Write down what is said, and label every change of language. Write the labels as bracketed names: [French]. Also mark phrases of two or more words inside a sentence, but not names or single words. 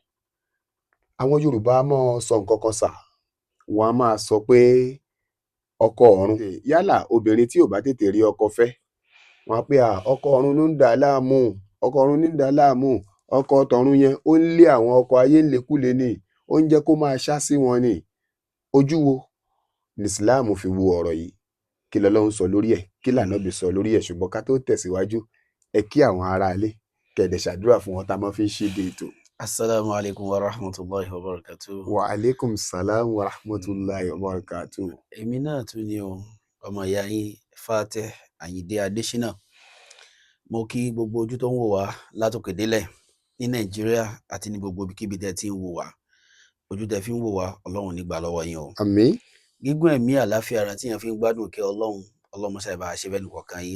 [Yoruba] àwọn Yorùbá máa sọ nǹkan kan sà wọ́n á máa sọ pé ọkọ ọ̀run yálà obìnrin tí ò bá tètè rí ọkọ fẹ́ wọ́n á pé ọkọ ọ̀run ló ń dà á láàmú ọkọ ọ̀run ní ń dà á láàmú ọkọ tọ̀run yẹn ó ń lé àwọn ọkọ ayé ńlẹ̀kúlẹ̀ ní ó ń jẹ́ kó máa ṣá sí wọn ní. ojú wo ní Islam fi wo ọ̀rọ̀ yìí kí l'Ọlọ́run sọ lórí ẹ̀ kí l'Ànábì sọ lórí ẹ̀ ṣùgbọ́n ká tó tẹ̀síwájú ẹ kí àwọn aráalé kẹ̀dẹ̀ ṣàdúrà fún wọn tá a máa fi ń ṣíde ètò. [Arabic] السلام عليكم ورحمة الله وبركاته. وعليكم السلام ورحمة الله وبركاته. [Yoruba] èmi náà tún ni o ọmọ ìyá yín Fatih Àyìndé Adésínà mo kí gbogbo ojú tó ń wò wá látòkè délẹ̀ ní Nàìjíríà àti ní gbogbo ibikíbi tẹ́ ti ń wò wá ojú tẹ́ fi ń wò wá Ọlọ́run nígbà lọ́wọ́ yín o. Àmín. gígùn ẹ̀mí àláfíà ara tí yẹn fi ń gbádùn kí Ọlọ́run mọ́ṣáì bá ṣe bẹ́ẹ̀ nìkọ̀ọ̀kan yín.